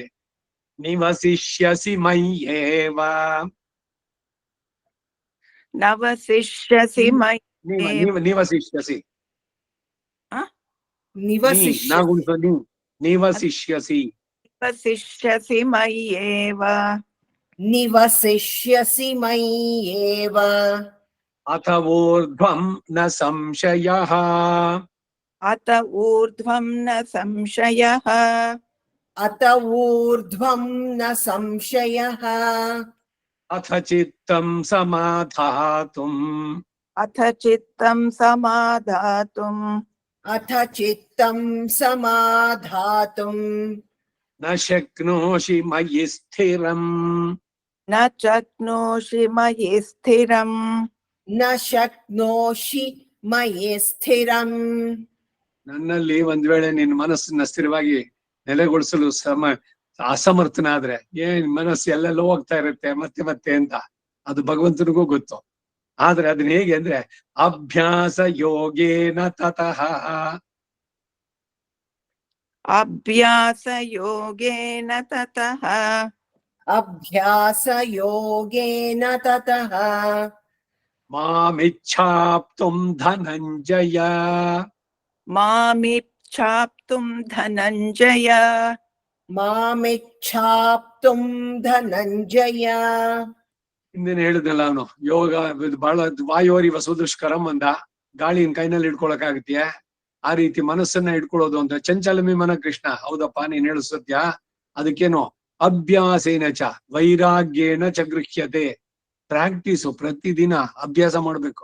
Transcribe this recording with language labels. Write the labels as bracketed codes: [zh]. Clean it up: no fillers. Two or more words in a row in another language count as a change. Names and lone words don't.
[sa] ನಿವಸಿಷ್ಯಸಿ ಮಯ್ಯೇವ, ನವಸಿಷ್ಯಸಿ ಮೈ ನಿವಸಿಷ್ಯಸಿ ನಿವಸಿಷ್ಯಸಿ ನಿವಸಿಷ್ಯಸಿ ಮಯ್ಯೇವ ನಿವಸಿಷ್ಯಸಿ ಮಯ್ಯೇವ ಅಥ ಊರ್ಧ್ವಂ ನ ಸಂಶಯಃ, ಅತ ಊರ್ಧ್ವಂ ನ ಸಂಶಯಃ, ಅತ ಊರ್ಧ್ವಂ ನ ಸಂಶಯಃ, ಅಥ ಚಿತ್ತಂ ಸಮಾಧಾತುಂ, ಅಥ ಚಿತ್ತಂ ಸಮಾಧಾತುಂ, ಅಥ ಚಿತ್ತಂ ಸಮಾಧಾತುಂ ನ ಶಕ್ನೋಷಿ ಮಯಿ ಸ್ಥಿರಂ, ನ ಶಕ್ನೋಷಿ ಮಯಿ ಸ್ಥಿರಂ, ನ ಶಕ್ನೋಷಿ ಮಯಿ ಸ್ಥಿರಂ. [kn] ನನ್ನಲ್ಲಿ ಒಂದ್ ವೇಳೆ ನಿನ್ನ ಮನಸ್ಸನ್ನ ಸ್ಥಿರವಾಗಿ ನೆಲೆಗೊಳಿಸಲು ಅಸಮರ್ಥನಾದ್ರೆ ಮನಸ್ಸು ಎಲ್ಲೆಲ್ಲೋ ಹೋಗ್ತಾ ಇರುತ್ತೆ ಮತ್ತೆ ಮತ್ತೆ ಅಂತ, ಅದು ಭಗವಂತನಿಗೂ ಗೊತ್ತು. ಆದ್ರೆ ಅದನ್ನ ಹೇಗೆ ಅಂದ್ರೆ [sa] ಅಭ್ಯಾಸ ಯೋಗೇನ ತತಃ, ಅಭ್ಯಾಸ ಯೋಗೇನ ತತಃ, ಅಭ್ಯಾಸ ಯೋಗೇನ ತತಃ ಮಾಮಿಚ್ಛಾಪ್ತುಂ ಧನಂಜಯ, ಮಾಮಿಚ್ಛಾಪ್ತುಂ ಧನಂಜಯ, ಮಾಮಿಚ್ಛಾಪ್ತುಂ ಧನಂಜಯ. [kn] ಹಿಂದಿನ ಹೇಳಿದ್ನಲ್ಲ ಅವನು, ಯೋಗ ಬಹಳ [sa] ವಾಯೋರಿವ ಸುದುಷ್ಕರಂ [kn] ಅಂದ. ಗಾಳಿನ ಕೈನಲ್ಲಿ ಇಟ್ಕೊಳಕಾಗತ್ಯ? ಆ ರೀತಿ ಮನಸ್ಸನ್ನ ಇಟ್ಕೊಳ್ಳೋದು ಅಂತ [sa] ಚಂಚಲಮಿ ಮನ ಕೃಷ್ಣ. [kn] ಹೌದಪ್ಪ ನೀನ್ ಹೇಳು ಸತ್ಯ. ಅದಕ್ಕೇನು [sa] ಅಭ್ಯಾಸೇನ ಚ ವೈರಾಗ್ಯೇನ ಚ ಗೃಹ್ಯತೆ, [kn] ಪ್ರಾಕ್ಟೀಸು, ಪ್ರತಿದಿನ ಅಭ್ಯಾಸ ಮಾಡ್ಬೇಕು.